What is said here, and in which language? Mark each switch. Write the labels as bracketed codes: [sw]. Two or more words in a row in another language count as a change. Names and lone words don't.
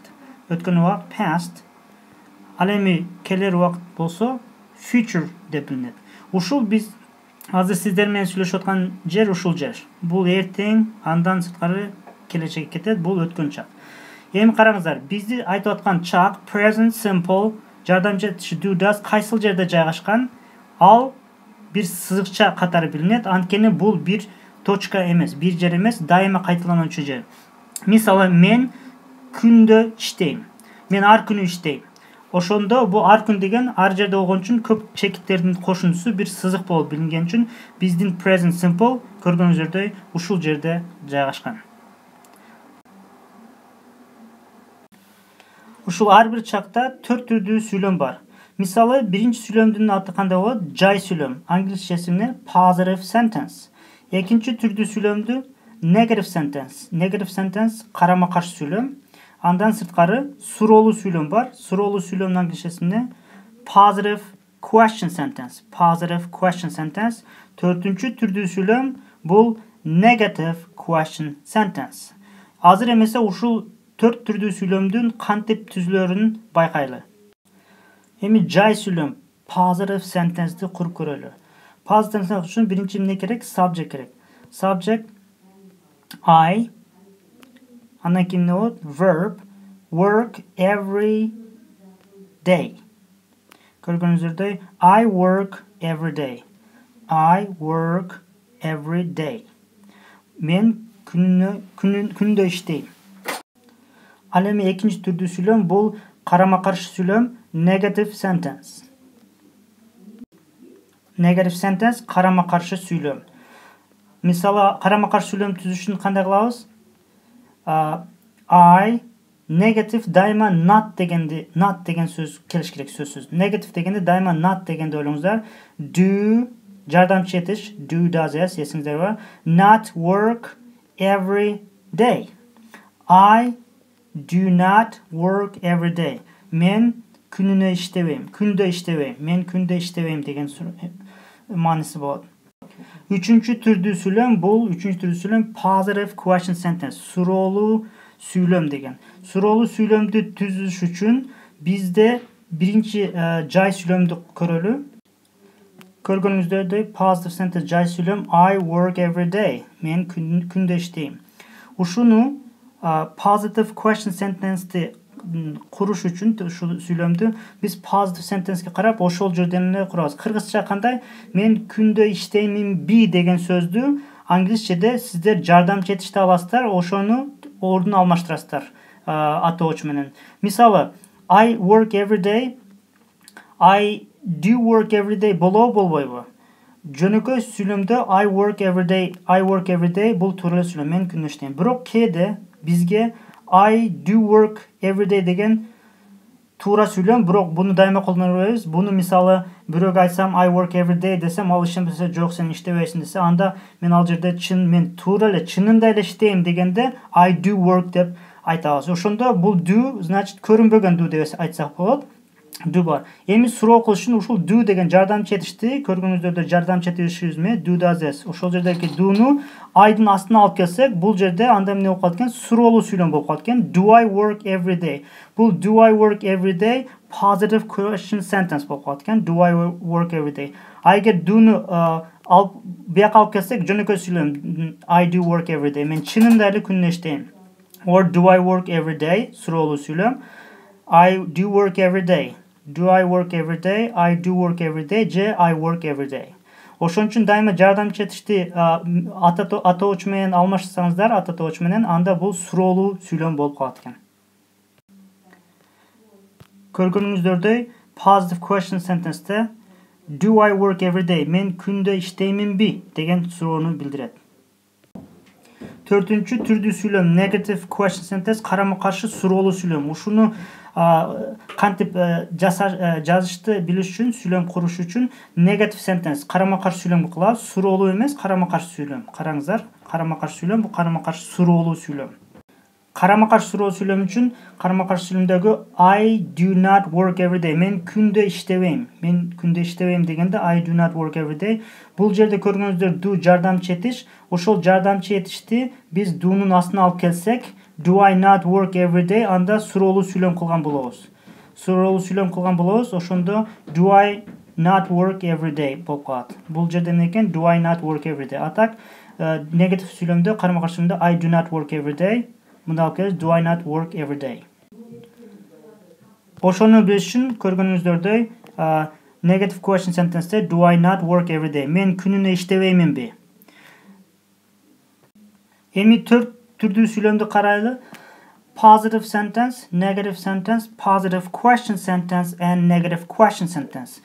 [ky] Өткөн убакыт past. Ал эми келер убакыт болсо future деп билинет. Ушул биз азыр сиздер менен сүйлөшүп аткан жер ушул жер. Бул эртең, андан сырткары келечекке кетет, бул өткөн чак. Эми караңыздар, бизди айтып аткан чак [en] present simple [ky] жардамчы этиши [en] do does [ky] кайсыл жерде жайгашкан? Ал бир сызыкча катары билинет. Анткени бул бир точка эмес, бир жер эмес, дайыма кайталануучу жер. Мисалы, мен күндө иштейм. Мен ар күнү иштейм. Ошондо бул ар күн деген ар жерде болгон үчүн көп чекиттердин кошундусу бир сызык болуп билинген үчүн биздин [en] present simple [ky] көргөнүңүздөрдөй ушул жерде жайгашкан. Ушул ар бир чакта 4 түрдүү сүйлөм бар. Мисалы, биринчи сүйлөмдүн аты кандай болот? Жай сүйлөм. Англисчеси эмне? [en] Positive sentence. [ky] Экинчи түрдүү сүйлөмдү [en] negative sentence. Negative sentence [ky] карама-каршы сүйлөм. Андан сырткары суроолуу сүйлөм бар. Суроолуу сүйлөмдүн англисчеси эмне? [en] Positive question sentence. Positive question sentence. [ky] Төртүнчү түрдүү сүйлөм бул [en] negative question sentence. [ky] Азыр эмесе ушул 4 түрдүү сүйлөмдүн кантип түзүлөрүн байкайлы. Эми жай сүйлөм [en] positive sentence'ди [ky] куруп көрөлү. [en] Positive sentence [ky] үчүн биринчи эмне керек? Subject керек. [en] Subject I. [ky] Андан кийин эмне болот? [en] Verb work every day. [ky] Көргөнүңүздөрдөй [en] I work every day. I work every day. [ky] Мен күндө иштейм. Ал эми экинчи түрдүү сүйлөм бул карама-каршы сүйлөм [en] negative sentence. Negative sentence [ky] карама-каршы сүйлөм. Мисалы, карама-каршы сүйлөм түзүш үчүн кандай кылабыз? [en] I negative [ky] дайыма not деген сөз келиш керек, сөзсүз. Negative дегенде дайыма not дегенди ойлоңуздар. Do жардамчы этиш [en] do does is [ky] эсиңизде бар. [en] Not work every day. I do not work every day. [ky] Мен күнүнө иштебейм, күндө иштебейм. Мен күндө иштебейм деген мааниси болот. Үчүнчү түрдүү сүйлөм бул [en] positive question sentence. [ky] Суроолуу сүйлөм деген. Суроолуу сүйлөмдү түзүш үчүн бизде биринчи жай сүйлөмдү көрөлү. Көргөнүңүздөрдөй [en] positive sentence [ky] жай сүйлөм [en] I work every day. [ky] Мен күндө иштейм. Ушуну [en] positive question sentence'ти [ky] куруш үчүн ушул сүйлөмдү биз [en] positive sentence'ке [ky] карап ошол жерден эле курабыз. Кыргызча кандай? Мен күндө иштейминби деген сөздү англисчеде сиздер жардамчы этишти аласыздар, ошону ордун алмаштырасыздар атоочу менен. Мисалы, [en] I work every day. I do work every day болбойбу? [ky] Жөнөкөй сүйлөмдө [en] I work every day [ky] бул туура эле сүйлөм. Мен күндө иштейм. Бирок кээде бизге [en] I do work every day [ky] деген туура сүйлөм, бирок буну дайыма колдоно бербейбиз. Буну мисалы бирөөгө айтсам [en] I work every day [ky] десем, ал ишенбесе жок сен иштебейсиң десе, анда мен ал жерде мен туура эле чынында эле иштейм дегенде [en] I do work [ky] деп айтабыз. Ошондо бул do значит көрүнбөгөн do деп айтсак болот. Do бар. Эми суроо кылыш үчүн ушул do деген жардамчы этишти көргөнүңүздөрдө жардамчы этишибизме? [en] Do does this. [ky] Ошол жердеги do'ну I'дын астына алып келсек, бул жерде анда эмне болуп калат экен? Суроолуу сүйлөм болуп калат экен. [en] Do I work every day? Бул do I work every day positive question sentence [ky] болуп калат экен. [en] Do I work every day? [ky] Эгер do'ну алып бияка алып келсек, жөнөкөй сүйлөм [en] I do work every day. [ky] Мен чынында эле күнүнө иштейм. [en] Or do I work every day? [ky] Суроолуу сүйлөм. [en] I do work every day. Do I work every day? I do work every day. Же I work every day. [ky] Ошон үчүн дайыма жардамчы этишти атоочу менен алмаштырсаңыздар, атоочу менен, анда бул суроолуу сүйлөм болуп калат экен. Көргөнүңүздөрдөй [en] positive question sentence'те do I work every day? [ky] Мен күндө иштейминби деген суроону билдирет. Төртүнчү түрдүү сүйлөм [en] negative question sentence, [ky] карама-каршы суроолуу сүйлөм. Ушуну кантип жазышты билиш үчүн, сүйлөм куруш үчүн [en] negative sentence, [ky] карама-каршы сүйлөм кылабыз. Суроолуу эмес, карама-каршы сүйлөм. Караңыздар, карама-каршы сүйлөм, бул карама-каршы суроолуу сүйлөм. Карама-каршы суроолуу сүйлөм үчүн карама-каршы сүйлөмдөгү [en] I do not work every day. [ky] Мен күндө иштебейм. Мен күндө иштебейм дегенде [en] I do not work every day. [ky] Бул жерде көргөнүңүздөр do жардамчы этиш. Ошол жардамчы этишти биз do'нун астына алып келсек, [en] do I not work every day? [ky] Анда суроолуу сүйлөм кылган болобуз. Суроолуу сүйлөм кылган болобуз. Ошондо [en] do I not work every day [ky] болуп калат. Бул жерде эмне экен? [en] Do I not work every day. [ky] Атак негатив сүйлөмдө, карама-каршы сүйлөмдө [en] I do not work every day. [ky] Мында алып келебиз [en] do I not work every day. [ky] Ошону билиш үчүн көргөнүңүздөрдөй [en] negative question sentence'те do I not work every day? [ky] Мен күнүнө иштебейминби? Эми төрт түрдүү сүйлөмдү карайлы. [en] Positive sentence, negative sentence, positive question sentence and negative question sentence.